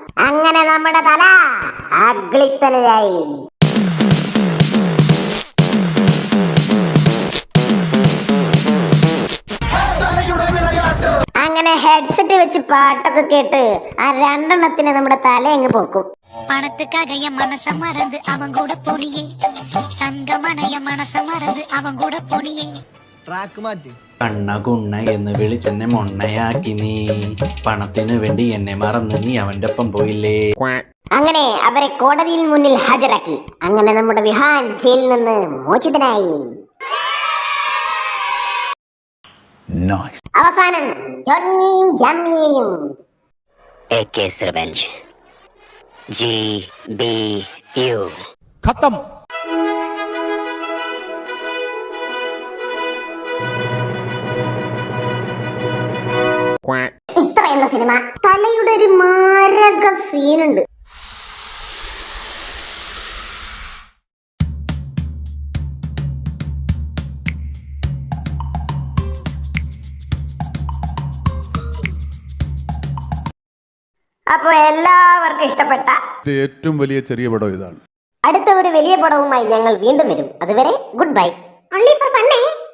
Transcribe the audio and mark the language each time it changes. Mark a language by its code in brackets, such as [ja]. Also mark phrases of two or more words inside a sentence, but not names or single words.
[ml] അങ്ങനെ നമ്മുടെ തല അഗ്ലിത്തലയായി. അങ്ങനെ ഹെഡ്സെറ്റ് വെച്ച് പാട്ടൊക്കെ കേട്ട് ആ രണ്ടെണ്ണത്തിന് നമ്മുടെ തല അങ്ങ് പോക്കും. [ta] பணத்துக்காக என் மனச மறந்து அவன் கூட போனியே, தங்கமணைய மனச மறந்து அவன் கூட போனியே. [ml] കണ്ണ കുണ്ണ എന്ന് വിളിച്ചെന്നെ മൊണ്ണയാക്കി നീ, പണത്തിനു വേണ്ടി എന്നെ മറന്ന് നീ അവന്റെ ഒപ്പം പോയില്ലേ. അങ്ങനെ അവരെ കോടതിയിൽ മുന്നിൽ ഹാജരാക്കി. അങ്ങനെ നമ്മുടെ വിഹാൻ ജയിലിൽ നിന്ന് മോചിതനായി. അവസാനം ജോണിയെയും ജമ്മിയെയും [en] A case revenge. GBU. [ml] ഖത്തം. ഇത്രയുള്ള സിനിമ. തലയുടെ ഒരു മാരക സീനുണ്ട്. അപ്പൊ എല്ലാവർക്കും ഇഷ്ടപ്പെട്ട ഏറ്റവും വലിയ ചെറിയ പടം ഇതാണ്. അടുത്ത ഒരു വലിയ പടവുമായി ഞങ്ങൾ വീണ്ടും വരും. [en] അതുവരെ good bye. Only for fun.